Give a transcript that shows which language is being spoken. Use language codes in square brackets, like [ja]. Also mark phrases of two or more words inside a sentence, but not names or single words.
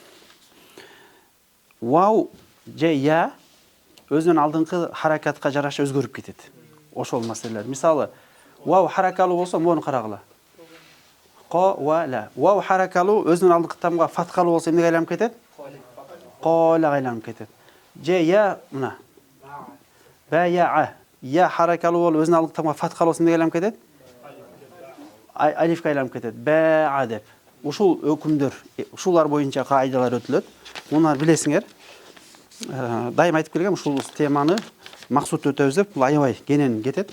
[ky] Вау же я өзүнүн алдыңкы харакатка жараша өзгөрүп кетет. Ошол маселелер. Мисалы, вау харакалуу болсо мону карагыла. [ar] Ко ва ла. [ky] Вау харакалуу өзүнүн алдыңкы тамга фаткалуу болсо эмнеге айланып кетет? Колага айланып кетет. Же я мына. [ar] Ба я. [ky] Я харакалуу болуп өзүнүн алдыңкы тамга фаткалуу болсо эмнеге айланып кетет? Алифке айланып кетет. Ба деп. Ушул өкүмдөр, ушулар боюнча кайдалар өтүлөт. Муну билесиңер. Дайым айтып келгем, ушул теманы максут өтөбүз деп, бул аябай кенен кетет.